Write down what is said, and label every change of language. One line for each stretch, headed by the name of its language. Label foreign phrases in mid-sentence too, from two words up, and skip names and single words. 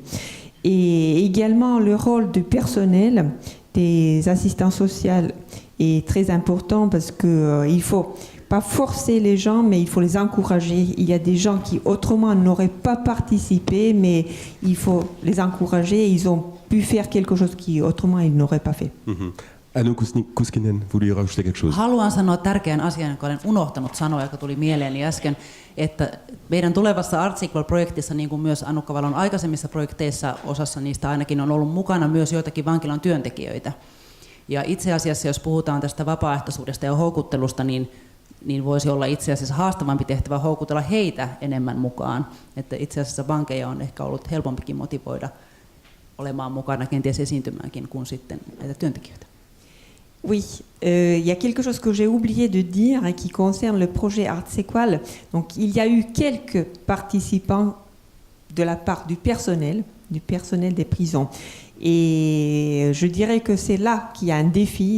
French: Et également, le rôle du personnel, des assistants sociaux est très important parce qu'il ne faut pas forcer les gens, mais il faut les encourager. Il y a des gens qui autrement n'auraient pas participé, mais il faut les encourager. Ils ont pu faire quelque chose qui autrement ils n'auraient pas fait. Anu Kuskinen, voulez rajouter quelque chose?
Finnish: Haluan sanoa tärkeän asian, jonka olen unohtanut sanoa, joka tuli mieleeni äsken, että meidän tulevassa Art Sequel-projektissa, niin kuin myös Annukka Valon aikaisemmissa projekteissa, osassa niistä ainakin on ollut mukana myös joitakin vankilan työntekijöitä. Ja itse asiassa, jos puhutaan tästä vapaaehtoisuudesta ja houkuttelusta, niin voisi olla itse asiassa haastavampi tehtävä houkutella heitä enemmän mukaan. Että itse asiassa vankeja on ehkä ollut helpompikin motivoida olemaan mukana, kenties esiintymäänkin, kuin sitten näitä työntekijöitä.
French: Oui, il y a quelque chose que j'ai oublié de dire et qui concerne le projet Art Sequel. Donc, il y a eu quelques participants de la part du personnel des prisons. Et je dirais que c'est là qu'il y a un défi.